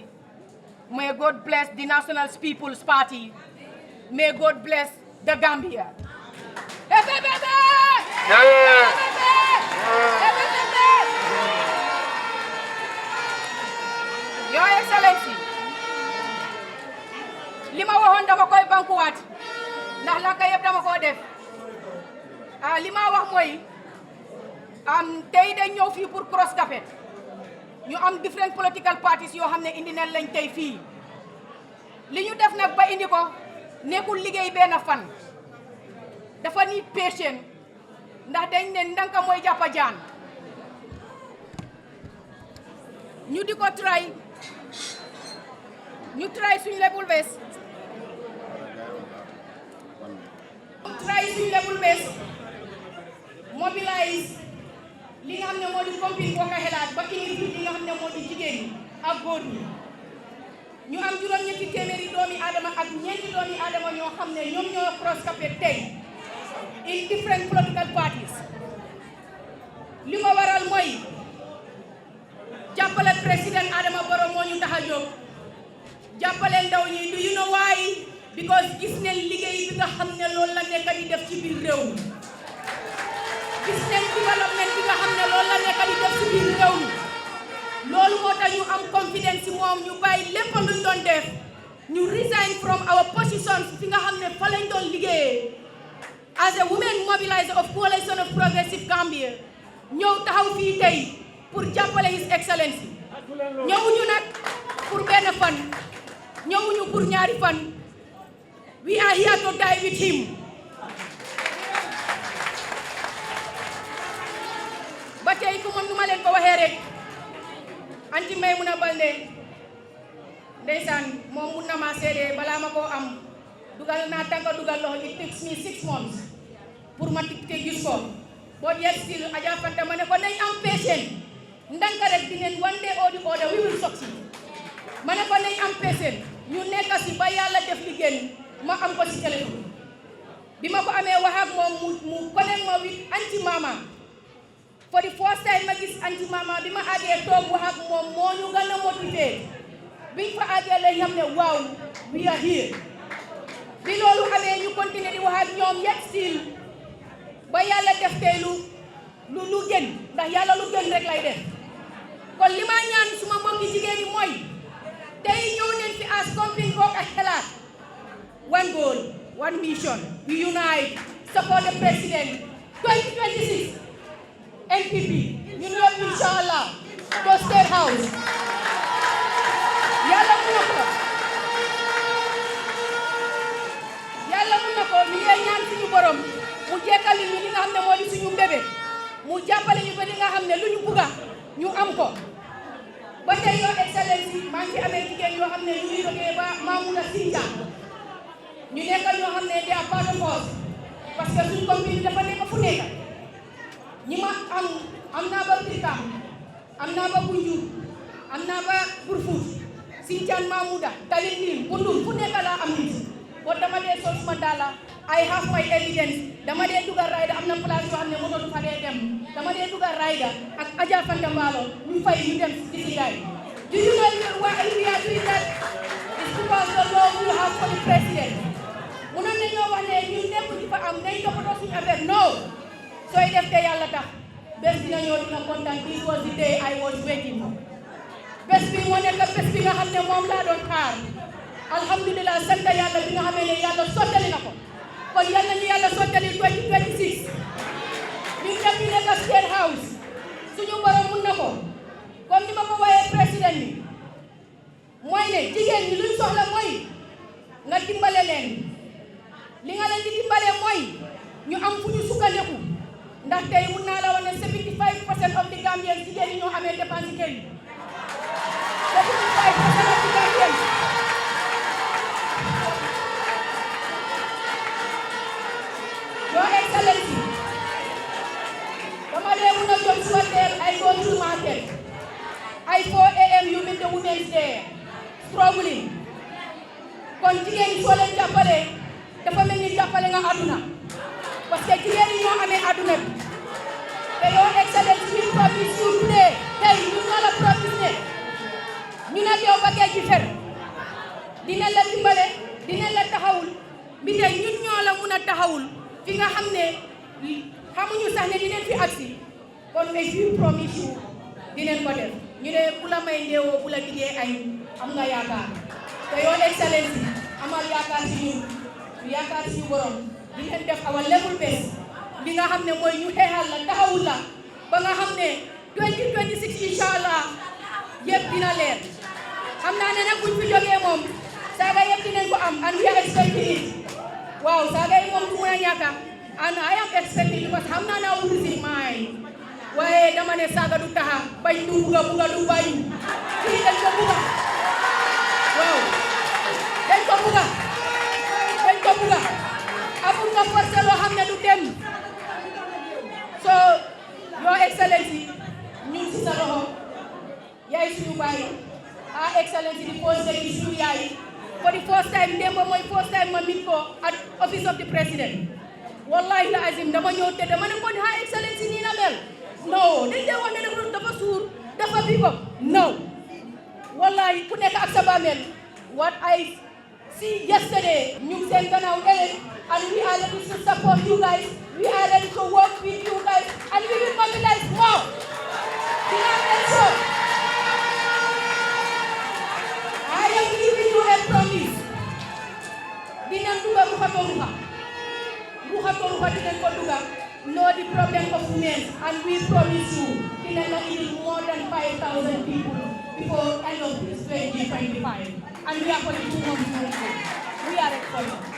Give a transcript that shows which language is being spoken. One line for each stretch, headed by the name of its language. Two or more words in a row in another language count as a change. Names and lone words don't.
English: May God bless the National People's Party. May God bless the Gambia. Your Excellency,
Wolof: lima waxoon dama koy bankuwaat ndax la kay yëpp dama ko def lima wax mooy tey dañ ñëw fii pour cross capet ñu am
English: different political parties
Wolof: yoo xam ne indi nañ lañ tey fii li ñu def nag ba indi ko nekkul liggéey benn fan dafa ni patient ndax dañ ne ndanka mooy jàppa jaan ñu di ko try ñu try suñu
English: level best
Wolof: mobilize li nga xam ne moo di compil boo ko xelaat ba indi li nga xam ne moo di jigéen ñi ak góor ñi ñu am juróom-ñetti téeméeri doomi aadama ak ñeenti doomi aadama ñoo xam ne ñoom ñoo cross capet tey
English: in different political parties
Wolof: li ko waral mooy jàppale président Adama Barrow moo ñu tax a jóg jàppale ndaw ñi
English: do you know why because
Wolof: gis nañ liggéey bi nga xam ne loolu la nekk di def ci biir réew mi gis nañ développement bi nga xam ne loolu la nekk di def ci biir réew mi loolu moo tax ñu am confidence ci moom ñu bàyyi lépp luñ doon def ñu resign
English: from our positions
Wolof: fi nga xam ne fa lañ doon liggéeyee
English: as a women mobilizer of Coalition of Progressive Gambia
Wolof: ñëw taxaw fii tey pour jàppale
English: His Excellency
Wolof: ñëwuñu nag pour benn fan ñëwuñu pour ñaari fan
English: we are here to die with him
Wolof: ba tey ku moom nu ma leen ko waxee rek Anti Maymuna Balde ndeysaan moom mun na ma seede balaa ma koo am dugal naa tànka dugal loxo
English: it takes me 6 months
Wolof: pour ma te gis ko boo
English: yet still
Wolof: Adja Fanta ma ne ko nañ am patient ndanka rek dinañ
English: one day or the other we will succeed
Wolof: ma ne ko nañ am patient ñu nekk si ba yàlla def li génn ma am ko si téléphone bi ma ko amee wax ak moom mu connect ma with anti mama
English: for the first time
Wolof: ma gis anti mama bi ma àggee toog wax ak moom moo ñu gën a motivé biñ fa àggee lañ xam ne waaw
English: we are here
Wolof: bi loolu amee ñu continuer di wax ak ñoom
English: yet still
Wolof: ba yàlla def tey lu gën ndax yàlla lu gën rek lay def kon li ma ñaan suma mbokki jigéen yi mooy tey ñëw nañ fi as compagnie bokk ak xalaat
English: one goal one mission we unite support the president
Wolof: 2026 NPP ñun ñëpp inshallah
English: to State House
Wolof: yàlla mun na ko ñu ngi ñaan suñu borom mu jekkali ñu li nga xam ne moo di suñu mbébé mu jàppale ñu ba li nga xam ne lu ñu bugga ñu am ko ba tey
English: Your Excellency
Wolof: maa ngi fi amee jigéen yoo xam ne ñu ngi jógee ba Mamouna Sinja ñu nekk ñoo xam ne
English: they are part of
Wolof: us parce que suñu compagnie dafa nekk fu nekk ñi ma am naa ba Brikam am naa ba Bunjur am naa ba Burfoot Sinjaan Mamouda Talinding Bundul fu nekk laa am nit boo dama dee sol suma daala
English: I have my evidence
Wolof: dama dee dugal rayda am na place yoo xam ne moto du fa dee dem dama dee dugal rayda ak Adja Fanta Mballo ñu fay ñu dem ci si gaay
English: do you know why we are doing that? It's because the law we have for the president
Wolof: munoon nañoo wax ne ñun nekk di fa am nañ toppatoo suñu affaire no sooy def te yàlla tax bés dina ñëw dina kontaan
English: this was the day I was waiting for
Wolof: bés bi moo nekk bés bi nga xam ne moom laa doon xaar alhamdulillah sant yàlla bi nga xamee ne yàlla sottali na ko kon yàlla ñu yàlla sottali 2026 ñu dem ñu nekk State House suñu borom mun na ko comme ni ma ko waxee président bi mooy ne jigéen ñi luñ soxla mooy nga dimbale leen li nga leen di dimbale mooy ñu am fu ñu sukkandiku ndax tey mun naa la wax ne
English: 75% of the Gambians
Wolof: jigéen ñi ñoo amee dépense kër yi
English: 75% of the Gambians Your Excellency,
Wolof: dama dee mun a jóg suba teel
English: I go to market. I 4 a.m. you meet the women there, struggling.
Wolof: Kon jigéen ñi soo leen jàppale dafa mel ni jàppale nga àdduna parce que jigéen ñi ñoo amee àdduna bi te
English: Your Excellency we promise you today
Wolof: tey ñu nga la promise ne ñu nag yow ba géej gi fer dina la dimbale dina la taxawul bi tey ñun ñoo la mun a taxawul fi nga xam ne xamuñu sax ne dinañ fi agsi kon
French: mais je
English: promise you
Wolof: dinañ ko def ñu ne ku la may ndeewoo bu la diggee ay am nga yaakaar te
English: Your Excellency
Wolof: amal yaakaar si ñun ñu yaakaar si ñu borom dinañ def awa
English: level best
Wolof: bi nga xam ne mooy ñu xeexal la taxawul la ba nga xam ne 2026 inshallah yëpp dina leer xam naa ne nag buñ fi jógee moom saaga yëpp dinañ ko am
English: and we are expecting it
Wolof: waaw saaga yi moom du mun a ñàkk
English: and I am expecting because
Wolof: xam naa naa wul si maay waaye dama ne saaga du taxa bañ du buga du bañ fii dañ ko buga waaw dañ ko buga amul nga forcé loo xam ne du dem
English: so Your Excellency
Wolof: ñu ngi si sa loxo yaay suñu baay Excellency di posé di suñu yaay
English: for the first time
Wolof: démb mooy
English: first time ma mit ko at office of the president
Arabic: wallahi la azim
Wolof: dama ñëw te dama ne ko Excellency nii na mel no dañ dee wax ne dafa suur dafa bi bopp no wallahi ku nekk ak sa bàmmeel
English: what I see yesterday
Wolof: ñu seen gannaaw ëllëg
English: and we are ready to support you guys we are ready to work with you guys and we will mobilize more
Wolof: dina mel so
English: I am giving you a promise
Wolof: dinañ duga ruxa dinañ ko duga
English: know the problem of women and we promise you
Wolof: dinañ la indil
English: more than 5,000 people before end of this 2025 and we are for the 2 months we are excited